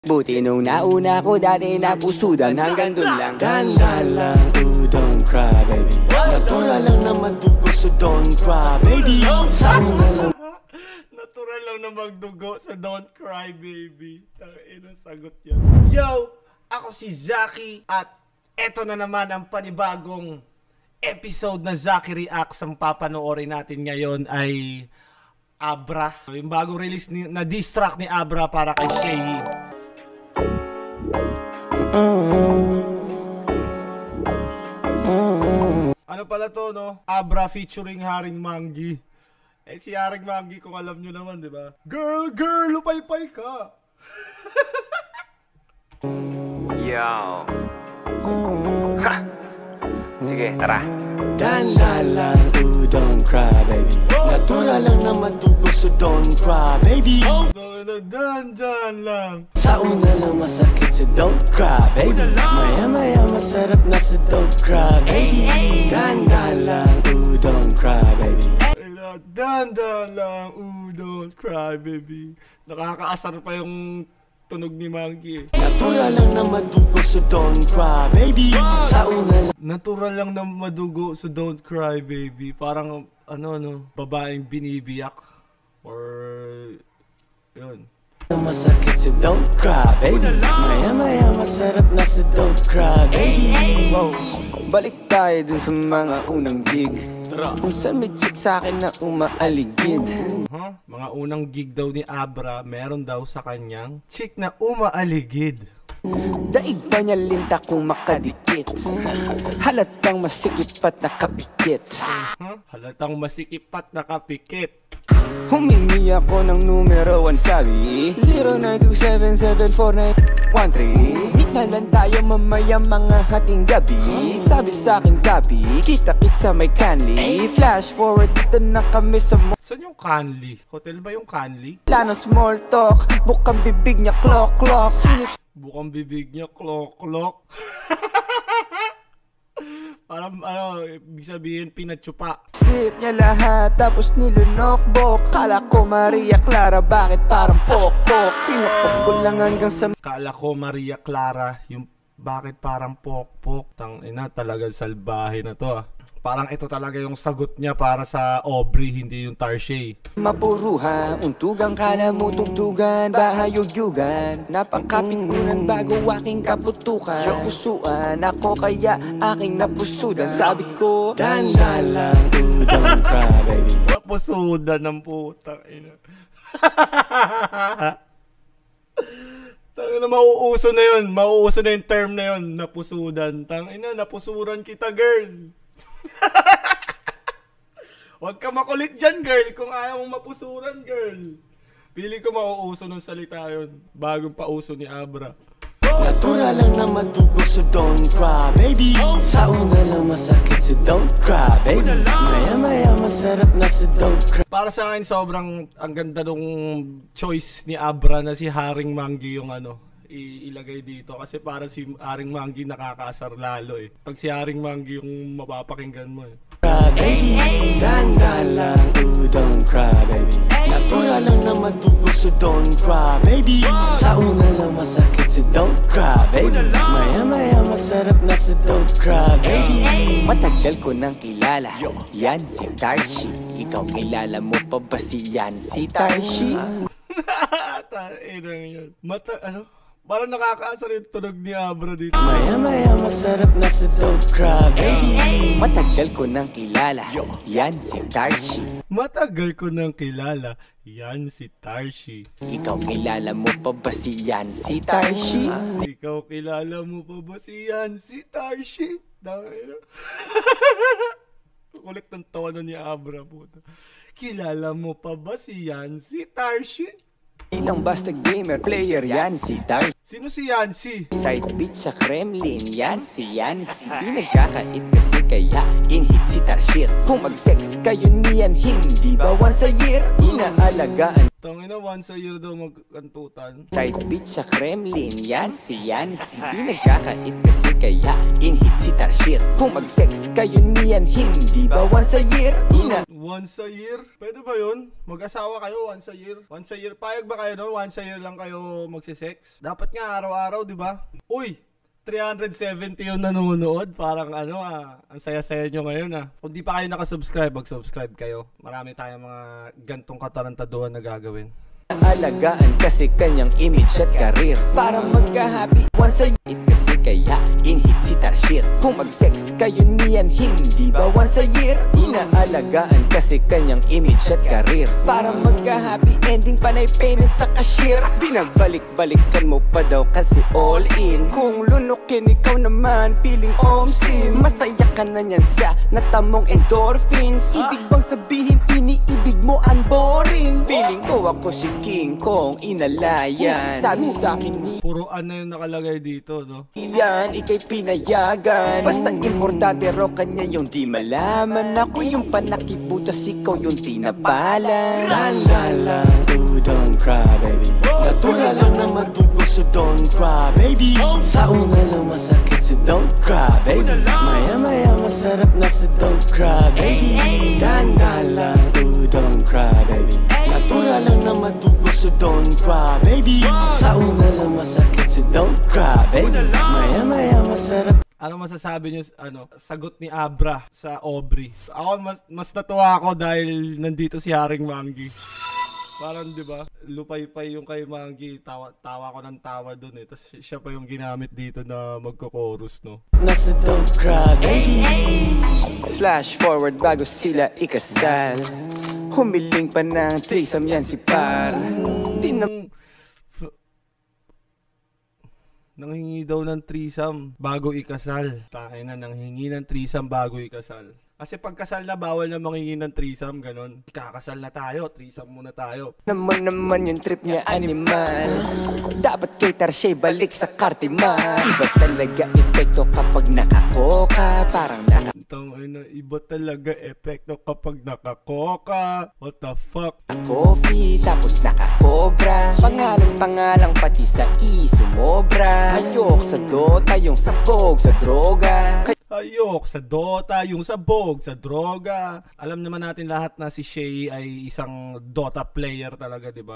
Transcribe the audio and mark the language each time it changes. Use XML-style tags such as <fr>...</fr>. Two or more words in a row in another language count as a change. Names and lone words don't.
<tl>Buti nung nauna ko dati napusudan hanggang dun lang. Dahan-dahan lang,</tl> <en>ooh, don't cry baby.</en> <tl>Natural lang na madugo,</tl> <en>so don't cry baby.</en> <tl>Sa'yo na lang. Natural lang na magdugo,</tl> <en>so don't cry baby.</en> <tl>Tangina, sagot yan. Yo! Ako si Zaki at eto na naman ang panibagong episode na Zaki Reacts. Ang papanoorin natin ngayon ay Abra. Yung bagong release na</tl> <en>diss track</en> <tl>ni Abra para kay Shay. Ano pala to, no? Abra featuring Haring Manggi. Eh si Haring Manggi, kung alam nyo naman, di ba? Girl, lupay-pay ka. Yo. Ha. Sige, tara. Dahan-dahan lang,</tl> <en>ooh, don't cry baby.</en> <tl>Natural lang na madugo,</tl> <en>so don't cry baby.</en> <tl>Dahan-dahan lang. Sa una lang masakit,</tl> <en>so don't cry baby.</en> <tl>Maya-maya masarap na,</tl> <en>so don't cry baby.</en> <tl>Dahan-dahan lang,</tl> <en>ooh, don't cry baby.</en> <tl>Dahan-dahan lang,</tl> <en>ooh, don't cry baby.</en> <tl>Nakakaasar pa yung tunog ni Manggi. Natural lang na madugo,</tl> <en>so don't cry baby.</en> <tl>Sa una lang Natural lang na madugo,</tl> <en>so don't cry baby.</en> <tl>Parang babaeng binibiyak. Or yun. masakit,</tl> <en>so don't cry baby.</en> <tl>Maya-maya masarap na,</tl> <en>so don't cry baby. Wow.</en> <tl>Balik tayo dun sa mga unang gig. Kung saan may chick sa'kin na umaaligid. Mga unang gig daw ni Abra, meron daw sa kanyang chick na umaaligid. Daig pa niya linta kung makadikit. Halatang masikip at nakapikit. Halatang masikip at nakapikit. Humingi ako ng numero 1, sabi 0927749113. Meet na lang tayo mamaya mga hating gabi. Sabi sa'kin copy, kita-kit sa may Canly.</tl> <en>Flash forward,</en> <tl>dito na kami sa Saan yung Canly? Hotel ba yung Canly?</tl> <en>Plano small talk,</en> <tl>bukang bibig niya clock. Bukang bibig niya clock. Parang ibig sabihin pinatsupa. Sip niya lahat tapos nilunokbok. Kala ko Maria Clara, bakit parang pok-pok? Pinukpok ko lang hanggang sa Kala ko Maria Clara, yung bakit parang pok-pok. Tangina, talagang salbahe na to. Parang ito talaga yung sagot niya para sa Aubrey, hindi yung Tarshay. mapuruha, untugang kala mo tugtugan, bahayog-yugan. Napakapikunan bago aking kaputukan. Pusuan ako kaya aking napusudan. Sabi ko, dahan-dahan lang,</tl> <en>ooh, don't cry baby.</en> <tl>Napusudan ng putang ina. Tangina, mauuso na yun. Mauuso na yung term na yun. Napusudan. Tangina, napusuran kita, girl. Huwag ka makulit dyan, girl. Kung ayaw mong mapusuran, girl. Pili ko mauuso ng salita yun. Bagong pauso ni Abra. Natural lang na madugo,</tl> <en>so don't cry baby.</en> <tl>Sa una lang masakit,</tl> <en>so don't cry baby.</en> <tl>Maya-maya masarap na,</tl> <en>so don't cry.</en> <tl>Para sa akin, sobrang ang ganda nung choice ni Abra na si Haring Manggi yung ilagay dito. Kasi para si Haring Manggi nakakaasar lalo eh. Pag si Haring Manggi yung mapapakinggan mo eh. Baby, dahan-dahan lang,</tl> <en>ooh, don't cry baby.</en> <tl>Natural lang na madugo,</tl> <en>so don't cry baby.</en> <tl>Sa una lang masakit,</tl> <en>so don't cry baby.</en> <tl>Maya-maya masarap na,</tl> <en>so don't cry baby.</en> <tl>Matagal ko nang kilala, yan si Tarshi. Ikaw kilala mo pa ba si yan si Tarshi? Inang yun. Parang nakakaasar yung tunog ni Abra dito. Maya-maya masarap na,</tl> <en>so don't cry baby.</en> <tl>Matagal ko nang kilala, yan si Tarshi. Matagal ko nang kilala, yan si Tarshi. Ikaw kilala mo pa ba si yan si Tarshi? Ikaw kilala mo pa ba si yan si Tarshi? Kulit ng tono ni Abra po. Kilala mo pa ba si yan si Tarshi? Ilang basta</tl> <en>gamer player,</en> <tl>yan si Tarshi. Sino si Yancy?</tl> <en>Side bitch</en> <tl>sa Kremlin, yan si Yancy. Pinagkakait kasi kaya inhit si Tarshir. Kung mag-sex kayo niyan, hindi ba</tl> <en>once a year?</en> <tl>Inaalagaan. Tangina,</tl> <en>once a year</en> <tl>daw magkantutan.</tl> <en>Side bitch</en> <tl>sa Kremlin, yan si Yancy. Pinagkakait kasi kaya inhit si Tarshir. Kung mag-sex kayo niyan, hindi ba</tl> <en>once a year? Once a year?</en> <tl>Pwede ba yun? Mag-asawa kayo</tl> <en>once a year? Once a year?</en> <tl>Payag ba kayo no?</tl> <en>Once a year</en> <tl>lang kayo magsisex? Dapat nga araw-araw, di ba? Uy! 370 yung nanonood. Parang ano ang saya-saya nyo ngayon Kung di pa kayo nakasubscribe, mag-subscribe kayo. Marami tayong mga gantong katarantaduhan na gagawin. Alagaan kasi kanyang image at karir para magka-happy</tl> <en>once a year.</en> <tl>Kasi kaya in-hit si Tarshir. Kung mag-sex kayo niyan, hindi ba</tl> <en>once a year?</en> <tl>Inaalagaan kasi kanyang image at karir para magka-</tl> <en>happy ending,</en> <tl>panay payment sa cashier. Binabalik-balikan mo pa daw kasi</tl> <en>all in.</en> <tl>Kung lunukin ikaw naman, feeling omsim. Masaya ka na niyan sa natamong endorphins. Ibig bang sabihin iniibig mo unboring? Feeling ko ako si King Kong inalayan. Sabi sa'kin ni Puro ano yung nakalagay dito, no? yan, ikay pinayagan. Basta importante raw kanya yung di malaman. Ako yung panakiputas, ikaw yung tinapalan. Ganda lang,</tl> <en>ooh, don't cry, baby.</en> <tl>Natural lang na magdugo,</tl> <en>so don't cry, baby.</en> <tl>Sa una lang masakit,</tl> <en>so don't cry, baby.</en> <tl>Maya-maya masarap na,</tl> <en>so don't cry, baby.</en> <tl>Ganda lang,</tl> <en>ooh, don't cry, baby.</en> <tl>Natural lang na magdugo,</tl> <en>so don't cry, baby.</en> <tl>Sa una lang masakit,</tl> <en>so don't cry, baby.</en> <tl>Maya-maya masarap. Ano masasabi niyo sagot ni Abra sa Aubrey? Ako mas natuwa ako dahil nandito si Haring Manggi. Parang 'di ba? Lupay-pay yung kay Manggi, tawa ko ng tawa doon Tapos siya pa yung ginamit dito na magko-chorus, no.</tl> <en>Nasa don't cry, baby. Flash forward</en> <tl>bago sila ikasal. Humiling pa ng threesome yan si Par. Nanghingi daw ng threesome bago ikasal. Tayo na, nanghingi ng threesome bago ikasal. Kasi pagkasal na, bawal na manghingi ng threesome, ganon. Kakasal na tayo, threesome muna tayo. Naman yung trip niya animal. Dapat kay Tarshay balik sa Cartiman. Iba talaga epekto kapag nakakoka. Parang Iba talaga epekto kapag nakakoka.</tl> <en>What the fuck?</en> <tl>coffee, tapos nakakobra. Pangalang pati sa sumobra. Ayok sa Dota, yung sabog sa droga. Ayok sa Dota, yung sabog sa droga. Alam naman natin lahat na si Shay ay isang Dota player talaga, diba?</tl>